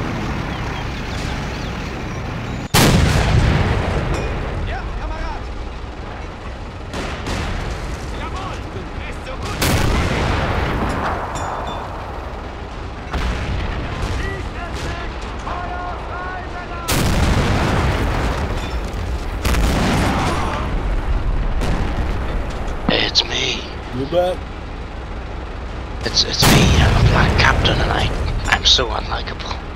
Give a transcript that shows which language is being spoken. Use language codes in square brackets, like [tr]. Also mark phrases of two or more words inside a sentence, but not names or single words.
[ru] Нет, камарад! [de] Jawohl! Ist so gut! Feuer frei, Männer! [en] It's me. You back? It's me. I'm a black captain, and I'm so unlikable.